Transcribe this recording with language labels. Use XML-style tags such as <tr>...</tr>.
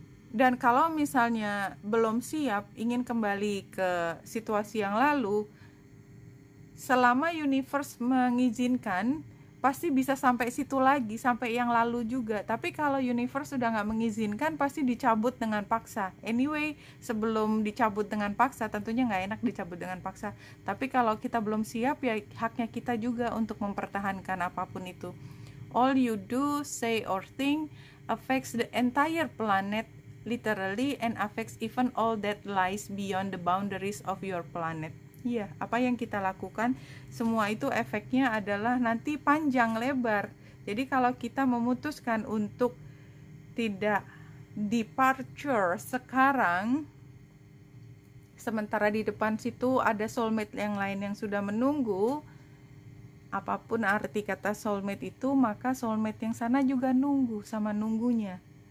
<id>Dan kalau misalnya belum siap, ingin kembali ke situasi yang lalu, selama universe mengizinkan, pasti bisa sampai situ lagi, sampai yang lalu juga. Tapi kalau universe sudah nggak mengizinkan, pasti dicabut dengan paksa. Anyway, sebelum dicabut dengan paksa, tentunya nggak enak dicabut dengan paksa. Tapi kalau kita belum siap, ya haknya kita juga untuk mempertahankan apapun itu.</id> <en>All you do, say or think affects the entire planet, literally, and affects even all that lies beyond the boundaries of your planet.</en> <id>Iya, apa yang kita lakukan, semua itu efeknya adalah nanti panjang lebar. Jadi kalau kita memutuskan untuk tidak departure sekarang, sementara di depan situ ada soulmate yang lain yang sudah menunggu, apapun arti kata soulmate itu, maka soulmate yang sana juga nunggu sama nunggunya.</id>